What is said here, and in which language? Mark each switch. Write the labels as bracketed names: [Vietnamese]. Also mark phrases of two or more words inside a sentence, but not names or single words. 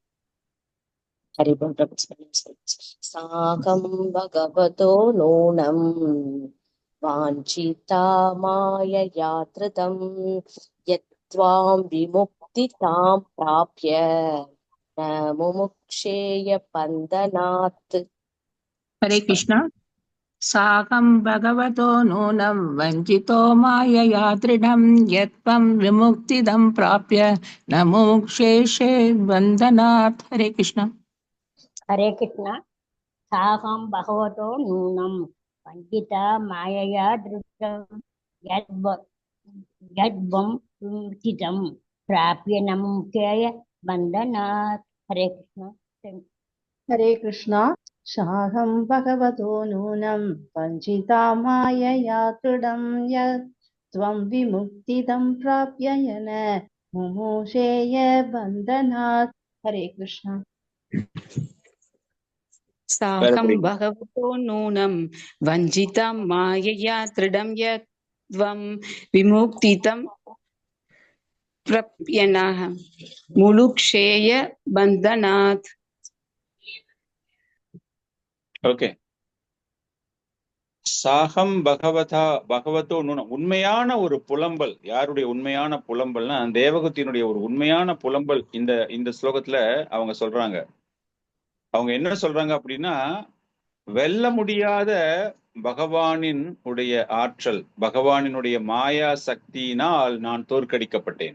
[Sanskrit] साकं भगवतो नूनं वाञ्छिता मायया धृतं यत्त्वां विमुक्तितां प्राप्य न मुमुक्षेय बन्धनात्। [Hindi] हरे कृष्णा। [Sanskrit] साकं भगवतो नूनं वञ्चितो मायया दृढं यत्त्वं विमुक्तिदं प्राप्य न मुमुक्षेषे बन्धनात्। [Hindi] हरे कृष्णा। हरे कृष्ण। [Sanskrit] साहं भगवतो नूनं वञ्चिता मायया धृतं यद्वं विमुक्तितं प्राप्य न मुमुक्षेय बन्धनात्। [Hindi] हरे कृष्ण। हरे कृष्णा। [Sanskrit] साहं भगवतो नूनं वञ्चिता मायया दृढं यत्त्वं विमुक्तिदं प्राप्य न मुमुक्षेय बन्धनात्। [Hindi] हरे कृष्णा। [Sanskrit] साकं भगवतो नूनं वञ्चितं मायया दृढं यत्त्वं विमुक्तितं प्राप्य न मुमुक्षेय बन्धनात्। [Tamil] ஓகே. [Sanskrit] साकं भगवतो नूनं, [Tamil] உண்மையான ஒரு புலம்பல். யாருடைய உண்மையான புலம்பல்னா தேவகுத்தியினுடைய ஒரு உண்மையான புலம்பல் இந்த ஸ்லோகத்துல அவங்க சொல்றாங்க. அவங்க என்ன சொல்றாங்க அப்படின்னா, வெல்ல முடியாத பகவானின் உடைய ஆற்றல், பகவானினுடைய மாயா சக்தியினால் நான் தோற்கடிக்கப்பட்டேன்.